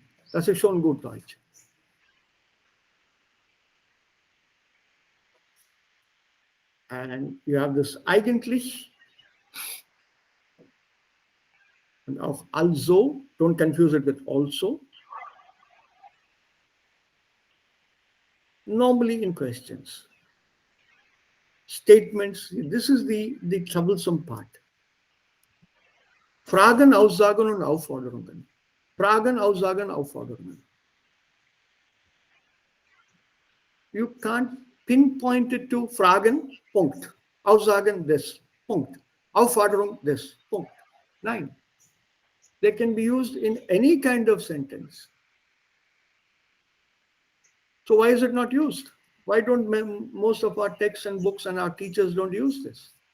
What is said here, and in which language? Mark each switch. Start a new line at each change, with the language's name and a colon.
German: Das ist schon gut Deutsch.
English: And you have this eigentlich and auch also. Don't confuse it with also. Normally in questions. Statements, this is the troublesome part.
German: Fragen, Aussagen und Aufforderungen. Fragen, Aussagen, Aufforderungen.
English: You can't pinpoint it to Fragen, Punkt.
German: Aussagen, this, Punkt. Aufforderung, this, Punkt. Nein.
English: They can be used in any kind of sentence. So why is it not used? Why don't most of our texts and books and our teachers don't use this?